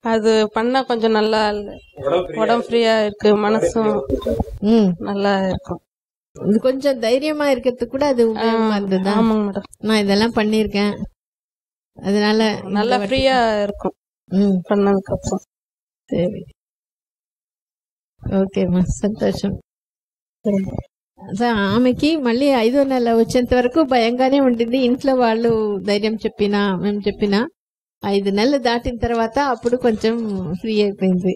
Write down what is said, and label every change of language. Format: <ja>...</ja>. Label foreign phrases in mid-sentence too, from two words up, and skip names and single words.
<ta>அது பண்ணா கொஞ்சம் நல்லா உடம்பு ஃப்ரீயா இருக்கு, மனசும் நல்லா இருக்கும். இது கொஞ்சம் தைரியமா இருக்கிறதுக்கு கூட அது உபயோகமா இருந்ததா? ஆமாங்க மேடம், நான் இதெல்லாம் பண்ணிருக்கேன், அதனால நல்லா ஃப்ரீயா இருக்கும் பண்ணதுக்கு அப்புறம்.</ta> <te>సరే, ఓకేమ్మా, సంతోషం. ఆమెకి మళ్ళీ 5వ నెల వచ్చేంత వరకు భయంగానే ఉండింది. ఇంట్లో వాళ్ళు ధైర్యం చెప్పినా మేము చెప్పినా 5 నెలలు దాటిన తర్వాత అప్పుడు కొంచెం ఫ్రీ అయిపోయింది.</te>